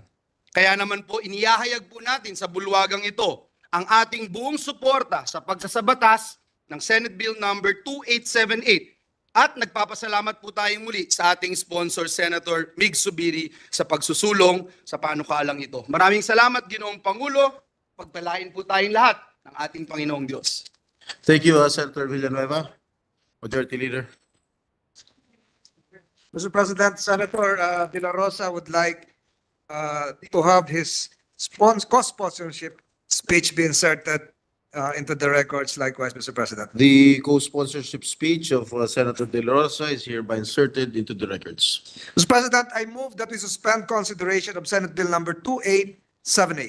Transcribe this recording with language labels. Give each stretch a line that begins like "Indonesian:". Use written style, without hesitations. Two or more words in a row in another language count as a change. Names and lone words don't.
Filipino: Kaya naman po inihahayag po natin sa bulwagang ito ang ating buong suporta sa pagsasabatas ng Senate Bill number 2878 at nagpapasalamat po tayong muli sa ating sponsor Senator Mig Zubiri sa pagsusulong sa panukalang ito. Maraming salamat, Ginoong Pangulo. Pagpalain po tayong lahat ng ating Panginoong Diyos.
English: Thank you, Senator Villanueva. Majority Leader. Mr. President, Senator De La Rosa would like to have his co-sponsorship speech be inserted into the records likewise, Mr. President. The co-sponsorship speech of Senator De La Rosa is hereby inserted into the records. Mr. President, I move that we suspend consideration of Senate Bill number 2878.